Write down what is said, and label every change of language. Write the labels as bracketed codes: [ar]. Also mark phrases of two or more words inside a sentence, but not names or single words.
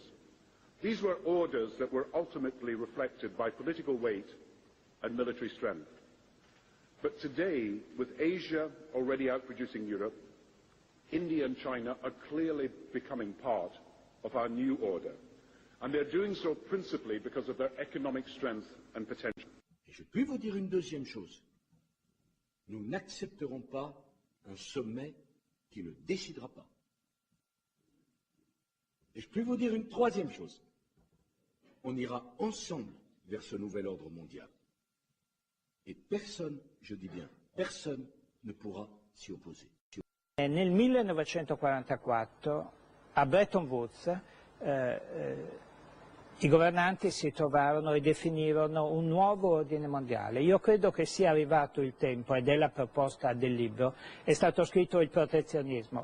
[en] These were orders that were ultimately reflected by political weight and military strength. But today, with Asia already outproducing Europe, India and China are clearly becoming part of our new order, and they're doing so principally because of their economic strength and potential. [fr] Et je puis vous dire une deuxième chose. Nous n'accepterons pas un sommet qui ne décidera pas. Et je puis vous dire une troisième chose. On ira ensemble vers ce nouvel ordre mondial. Et personne, je dis bien, personne ne pourra s'y opposer. [it] Nel 1944 a Bretton Woods i governanti si trovarono e definirono un nuovo ordine mondiale. Io credo che sia arrivato il tempo, ed è la proposta del libro, è stato scritto il protezionismo.